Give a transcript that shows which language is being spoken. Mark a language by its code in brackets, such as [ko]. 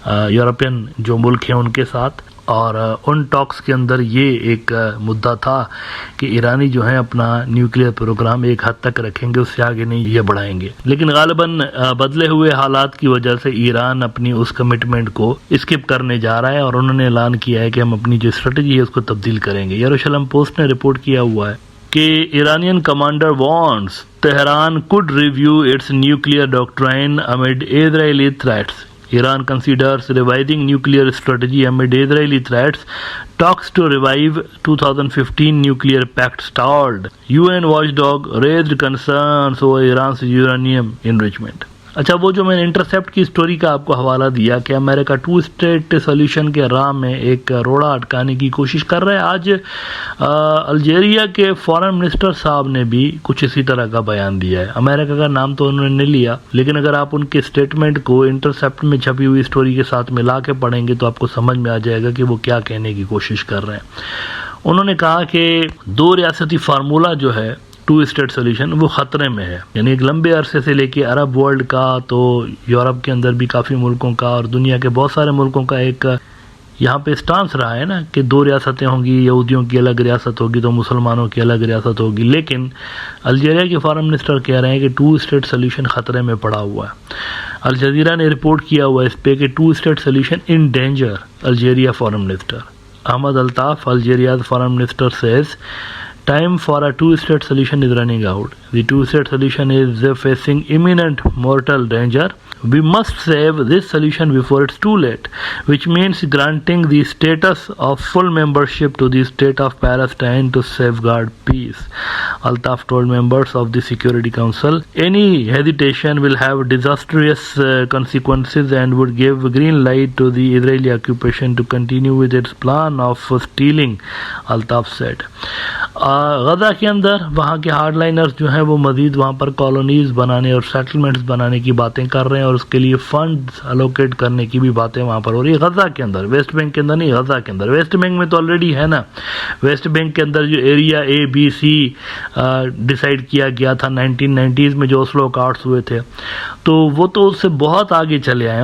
[ur] European جو ملک ہیں ان کے ساتھ، اور ان ٹاکس کے اندر یہ ایک مدعا تھا کہ ایرانی جو ہیں اپنا نیوکلیئر پروگرام ایک حد تک رکھیں گے، اس سے آگے نہیں یہ بڑھائیں گے۔ لیکن غالباً بدلے ہوئے حالات کی وجہ سے ایران اپنی اس کمٹمنٹ کو اسکپ کرنے جا رہا ہے، اور انہوں نے اعلان کیا ہے کہ ہم اپنی جو اسٹریٹجی ہے اس کو تبدیل کریں گے۔ یروشلم پوسٹ نے رپورٹ کیا ہوا ہے کہ [en] Iranian commander warns Tehran could review its nuclear doctrine amid Israeli threats. Iran considers revising nuclear strategy amid Israeli threats. Talks to revive 2015 nuclear pact stalled. UN watchdog raised concerns over Iran's uranium enrichment. [ur] اچھا، وہ جو میں نے intercept کی story کا آپ کو حوالہ دیا کہ امریکہ 2 اسٹیٹ سولوشن کے راہ میں ایک روڑا اٹکانے کی کوشش کر رہا ہے، آج الجیریا کے فارن منسٹر صاحب نے بھی کچھ اسی طرح کا بیان دیا ہے۔ امریکہ کا نام تو انہوں نے نہیں لیا، لیکن اگر آپ ان کے سٹیٹمنٹ کو انٹرسیپٹ میں چھپی ہوئی سٹوری کے ساتھ ملا کے پڑھیں گے تو آپ کو سمجھ میں آ جائے گا کہ وہ کیا کہنے کی کوشش کر رہے ہیں۔ انہوں نے کہا کہ 2 ریاستی فارمولہ جو ہے 2 اسٹیٹ سولوشن وہ خطرے میں ہے، یعنی ایک لمبے عرصے سے لے کے عرب ورلڈ کا، تو یورپ کے اندر بھی کافی ملکوں کا اور دنیا کے بہت سارے ملکوں کا ایک یہاں پہ سٹانس رہا ہے نا کہ 2 ریاستیں ہوں گی، یہودیوں کی الگ ریاست ہوگی تو مسلمانوں کی الگ ریاست ہوگی۔ لیکن الجیریا کے فارن منسٹر کہہ رہے ہیں کہ 2 اسٹیٹ سولوشن خطرے میں پڑا ہوا ہے۔ الجزیرہ نے رپورٹ کیا ہوا اس پہ کہ [en] 2-state solution in danger. Algeria foreign minister Ahmad Altaf, Algeria's foreign minister, says time for a 2-state solution is running out. The 2-state solution is facing imminent mortal danger. We must save this solution before it's too late, which means granting the status of full membership to the state of Palestine to safeguard peace. Altaf told members of the Security Council, any hesitation will have disastrous consequences and would give green light to the Israeli occupation to continue with its plan of stealing, Altaf said. [ur] Gaza کے اندر وہاں کے hard liners جو ہیں وہ مزید وہاں پر colonies بنانے اور سیٹلمنٹس بنانے کی باتیں کر رہے ہیں اور اس کے لیے فنڈز الوکیٹ کرنے کی بھی باتیں وہاں پر ہو رہی ہے غزہ کے اندر، ویسٹ بینک کے اندر نہیں، غزہ کے اندر. ویسٹ بینک میں تو آلریڈی ہے نا، ویسٹ بینک کے اندر جو ایریا ABC ڈیسائیڈ کیا گیا تھا 1990s میں جو اوسلو اکارڈز ہوئے تھے، تو وہ تو اس سے بہت آگے چلے آئے ہیں.